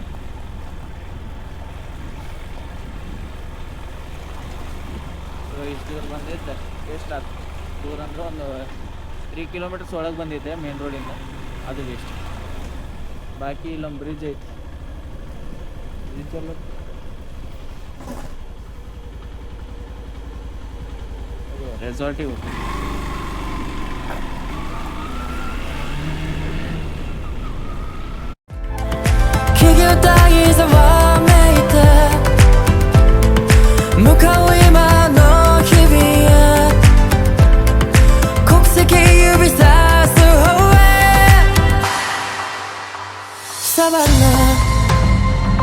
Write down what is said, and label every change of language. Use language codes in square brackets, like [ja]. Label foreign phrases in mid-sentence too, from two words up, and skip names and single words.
[kn] ಇಷ್ಟು ದೂರ ಬಂದಿದ್ದೆ, ಎಷ್ಟು ಆಯ್ತು ದೂರ ಅಂದ್ರೆ ಒಂದು 3 ಕಿಲೋಮೀಟರ್ಸ್ ಒಳಗೆ ಬಂದಿದ್ದೆ ಮೇನ್ ರೋಡಿಂದ, ಅದು ವೇಸ್ಟ್. ಬಾಕಿ ಇಲ್ಲೊಂದು ಬ್ರಿಡ್ಜ್ ಐತಿ, ಬ್ರಿಡ್ಜ್ ಎಲ್ಲ ರೆಸಾರ್ಟಿಗೆ ಹೋಗ್ತೀವಿ. [ja] 向かう今の日々へ国籍指さす方へサバナ